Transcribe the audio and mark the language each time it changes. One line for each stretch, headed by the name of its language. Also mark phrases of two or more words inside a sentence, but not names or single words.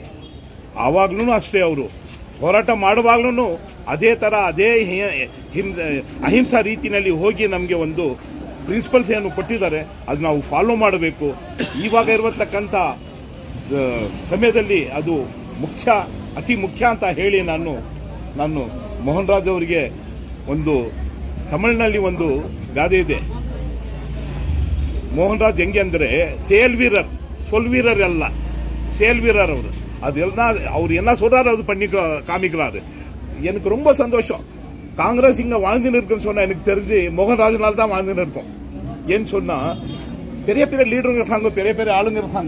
Kannada: ಆವಾಗ್ಲೂ ಅಷ್ಟೇ ಅವರು ಹೋರಾಟ ಮಾಡುವಾಗ್ಲೂ ಅದೇ ಥರ ಅದೇ ಅಹಿಂಸಾ ರೀತಿಯಲ್ಲಿ ಹೋಗಿ ನಮಗೆ ಒಂದು ಪ್ರಿನ್ಸಿಪಲ್ಸ್ ಏನು ಕೊಟ್ಟಿದ್ದಾರೆ ಅದು ನಾವು ಫಾಲೋ ಮಾಡಬೇಕು. ಇವಾಗ ಇರತಕ್ಕಂಥ ಸಮಯದಲ್ಲಿ ಅದು ಅತಿ ಮುಖ್ಯ ಅಂತ ಹೇಳಿ ನಾನು ಮೋಹನ್ ರಾಜ್ ಅವರಿಗೆ ಒಂದು ತಮಿಳಿನಲ್ಲಿ ಒಂದು ಗಾದೆ ಇದೆ. ಮೋಹನ್ ರಾಜ್ ಹೆಂಗೆ ಅಂದರೆ
Tamil: சொல் வீரர் அல்ல, செயல் வீரர் அவர். அவர் என்ன சொல்றாரு அது பண்ணி காமிக்கிறாரு. எனக்கு ரொம்ப சந்தோஷம். காங்கிரஸ் இங்க வாழ்ந்துன்னு இருக்குன்னு சொன்னா எனக்கு தெரிஞ்சு மோகன் ராஜனால் தான் வாழ்ந்துன்னு இருக்கும். ஏன்னு சொன்னா பெரிய பெரிய லீடருங்க இருக்காங்க, பெரிய பெரிய ஆளுங்க இருக்காங்க.